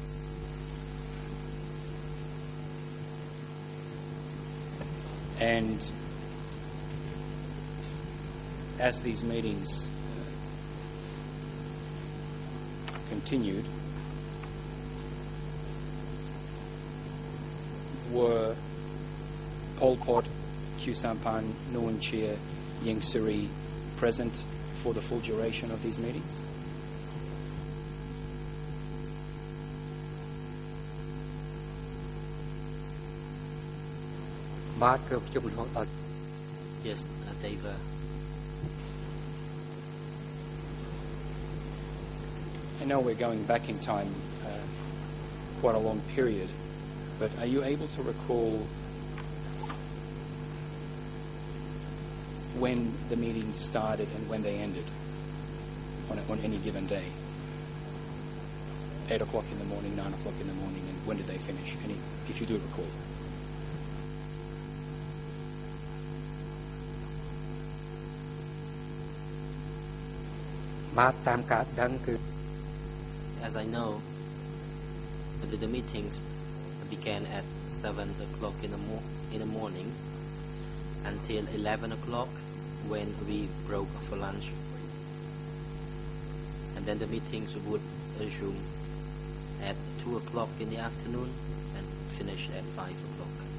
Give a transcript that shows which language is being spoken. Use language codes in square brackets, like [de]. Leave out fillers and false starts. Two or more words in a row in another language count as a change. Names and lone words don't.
[en] And as these meetings continued, were Pol Pot, Khieu Samphan, Nuon Chea, Ieng Sary present for the full duration of these meetings? [km] but គឺប្រជុំរហូតដល់ [en] Yes, they were. I know we're going back in time quite a long period, but are you able to recall when the meetings started and when they ended on any given day? 8 o'clock in the morning, 9 o'clock in the morning, and when did they finish? If you do recall. [km] but តាមការដឹងគឺ [en] As I know, the meetings began at 7 o'clock in the morning until 11 o'clock when we broke for lunch. And then the meetings would resume at 2 o'clock in the afternoon and finish at 5 o'clock.